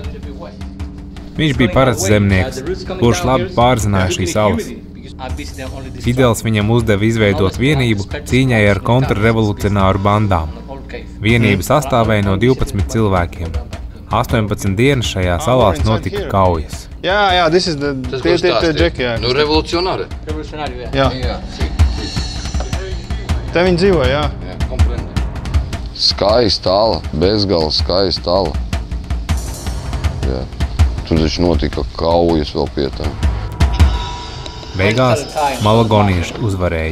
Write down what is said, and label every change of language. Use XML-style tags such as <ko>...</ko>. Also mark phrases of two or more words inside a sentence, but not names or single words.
<lv>Viņš bija parasts zemnieks, kurš labi pārzināja šīs salas. Fidels viņam uzdeva izveidot vienību cīņai ar kontrrevolucionāru bandām. Vienība sastāvēja no 12 cilvēkiem. 18 dienas šajā salās notika kaujas. Jā,</lv> <en>this is the Jack,</en> <lv>jā. Nu, revolucionāri. Jā. Te viņi dzīvo, jā. Skaista ala, bezgala skaista ala. Jā. Tur taču notika kaujas vēl pie tam. Beigās malagonieši uzvarēja.</lv>